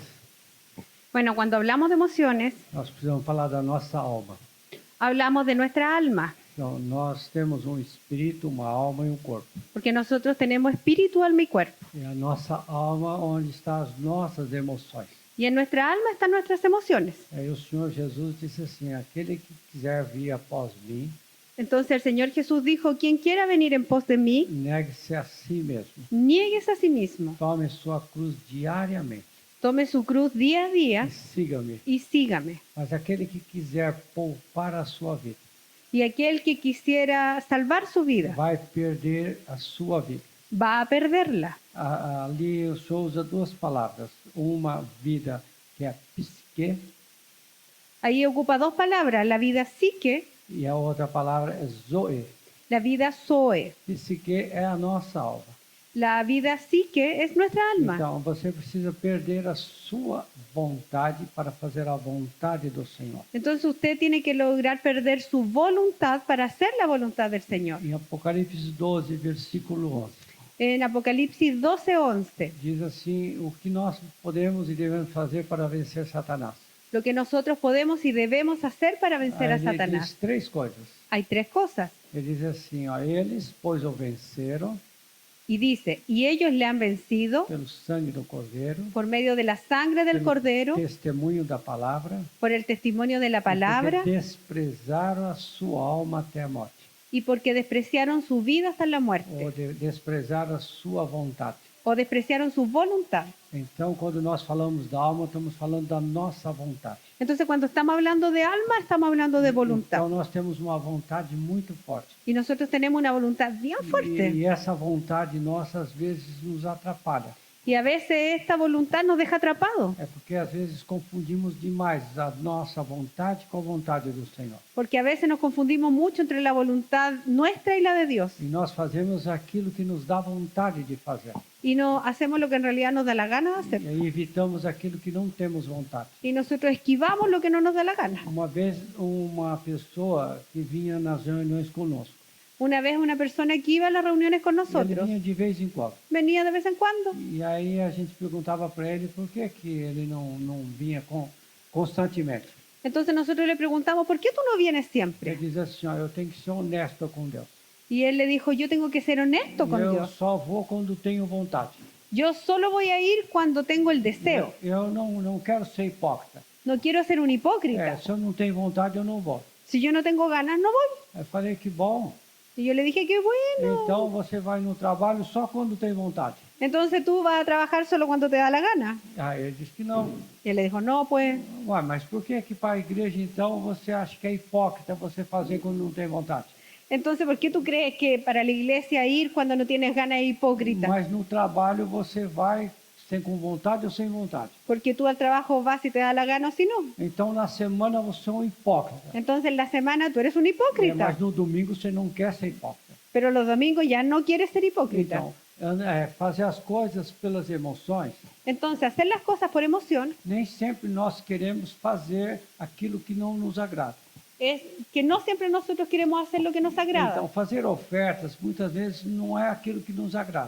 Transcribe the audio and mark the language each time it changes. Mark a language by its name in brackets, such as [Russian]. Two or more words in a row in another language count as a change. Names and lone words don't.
[Spanish] Bueno, cuando hablamos de emociones, [Portuguese] nós precisamos falar da nossa alma. [Spanish] hablamos de nuestra alma, [Portuguese] Então, nós temos um espírito, uma alma e um corpo. [Spanish] porque nosotros tenemos espíritu, alma y cuerpo. [Portuguese] E a nossa alma, onde estão as nossas emoções. [Spanish] Y en nuestra alma están nuestras emociones. [Portuguese] Aí o Senhor Jesus disse assim: aquele que quiser vir após mim, [Spanish] Entonces el Señor Jesús dijo, quien quiera venir en pos de mí, [Portuguese] negue-se a si mesmo. [Spanish] niéguese a sí mismo, [Portuguese] Tome sua cruz diariamente [Spanish] tome su cruz día a [Portuguese] e [Spanish] día [Portuguese] siga-me. [Spanish] y sígame. [Portuguese] Mas aquele que quiser poupar a sua vida, [Spanish] Y aquel que quisiera salvar su vida, [Portuguese] vai perder a sua vida. [Spanish] va a perderla. [Portuguese] Ali o Senhor usa duas palavras. Uma vida que é psique [Spanish] Ahí ocupa dos palabras, la vida psique, [Portuguese] e a outra palavra é zoe. [Spanish] la vida zoe. [Portuguese] Psique é a nossa alma. [Spanish] La vida psique es nuestra alma. [Portuguese] Então você precisa perder a sua vontade para fazer a vontade do Senhor. [Spanish] Entonces usted tiene que lograr perder su voluntad para hacer la voluntad del Señor. [Portuguese] Em Apocalipse 12, versículo 11, [Spanish] En Apocalipsis 12:11, [Portuguese] diz assim: o que nós podemos e devemos fazer para vencer Satanás. [Spanish] lo que nosotros podemos y debemos hacer para vencer a [Portuguese] Aí ele diz [Spanish] Satanás. [Portuguese] três coisas. [Spanish] Hay tres cosas. [Portuguese] Ele diz assim: ó, eles, pois o venceram [Spanish] Y dice, y ellos le han vencido [Portuguese] pelo sangue do Cordeiro, [Spanish] por medio de la sangre del [Portuguese] pelo [Spanish] Cordero, [Portuguese] testemunho da palavra, [Spanish] por el testimonio de la [Portuguese] e porque [Spanish] palabra [Portuguese] desprezaram a sua alma até a morte, [Spanish] y porque despreciaron su vida hasta la [Portuguese] ou [Spanish] muerte [Portuguese] desprezaram a sua vontade. [Spanish] o despreciaron su voluntad. [Portuguese] Então, quando nós falamos da alma, estamos falando da nossa vontade. [Spanish] Entonces cuando estamos hablando de alma, estamos hablando de voluntad. [Portuguese] Então, nós temos uma vontade muito forte. [Spanish] Y nosotros tenemos una voluntad bien fuerte. [Portuguese] E essa vontade nossa, às vezes, nos atrapalha. [Spanish] Y a veces esta voluntad nos deja atrapados. [Portuguese] É porque, às vezes, confundimos demais a nossa vontade com a vontade do Senhor. [Spanish] Porque a veces nos confundimos mucho entre la voluntad nuestra y la de Dios. [Portuguese] E nós fazemos aquilo que nos dá vontade de fazer. [Spanish] Y no hacemos lo que en realidad nos da la gana de [Portuguese] E [Spanish] hacer. [Portuguese] aí evitamos aquilo que não temos vontade. [Spanish] Y nosotros esquivamos lo que no nos da la gana. [Portuguese] Uma vez, uma pessoa que vinha nas reuniões conosco, [Spanish] Una vez una persona que iba a las reuniones con [Portuguese] ele [Spanish] nosotros [Portuguese] vinha de vez em quando. [Spanish] venía de vez en cuando. [Portuguese] E aí a gente perguntava para ele por que ele não vinha constantemente. [Spanish] Entonces nosotros le preguntamos, ¿por qué tú no vienes [Portuguese] Ele [Spanish] siempre? [Portuguese] diz assim: ó, eu tenho que ser honesto com Deus. [Spanish] Y él le dijo, yo tengo que ser honesto con [Portuguese] Eu [Spanish] Dios. [Portuguese] só vou quando tenho vontade. [Spanish] Yo solo voy a ir cuando tengo el deseo. [Portuguese] Eu não quero ser hipócrita. [Spanish] No quiero ser un hipócrita. [Portuguese] Se eu não tenho vontade, eu não vou. [Spanish] Si yo no tengo ganas, no voy. [Portuguese] Eu falei: que bom. [Spanish] Y yo le dije, qué bueno. [Portuguese] Então você vai no trabalho só quando tem vontade. [Spanish] Entonces tú vas a trabajar solo cuando te da la gana. [Portuguese] Aí ele disse que não. [Spanish] Y él le dijo, no, pues, [Portuguese] Ué, mas por que para a igreja então você acha que é hipócrita você fazer quando não tem vontade? [Spanish] entonces, ¿por qué tú crees que para la iglesia ir cuando no tienes ganas es hipócrita? [Portuguese] Mas no trabalho você vai sem com vontade ou sem vontade. [Spanish] Porque tú al trabajo vas si te da la gana o si no. [Portuguese] Então na semana você é um hipócrita. [Spanish] Entonces en la semana tú eres un hipócrita. [Portuguese] Mas no domingo você não quer ser hipócrita. [Spanish] Pero los domingos ya no quieres ser hipócrita. [Portuguese] Então, fazer as coisas pelas emoções, [Spanish] Entonces, hacer las cosas por emoción [Portuguese] nem sempre nós queremos fazer aquilo que não nos agrada. [Spanish] es que no siempre nosotros queremos hacer lo que nos agrada. [Portuguese] Então, fazer ofertas muitas vezes não é aquilo que nos agrada.